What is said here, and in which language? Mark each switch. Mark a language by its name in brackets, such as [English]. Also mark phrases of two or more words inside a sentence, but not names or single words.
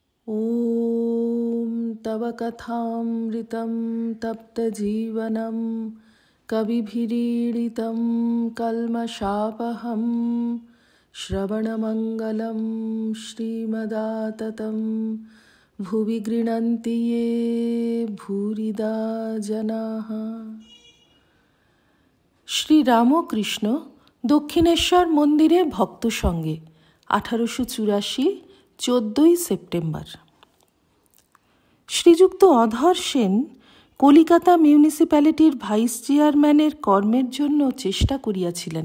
[Sanskrit] ॐ तव कथामृतं तप्तजीवनं कविभिरीडितं कल्मषापहं श्रवणमङ्गलं श्रीमदाततं भुवि गृह्णन्ति ये भूरिदा जनाः। [Bangla] শ্রী রামকৃষ্ণ দক্ষিণেশ্বর মন্দিরে ভক্ত সঙ্গে 1884 14 সেপ্টেম্বর। শ্রীযুক্ত অধর সেন কলিকাতা মিউনিসিপ্যালিটির ভাইস চেয়ারম্যানের কর্মের জন্য চেষ্টা করিয়াছিলেন।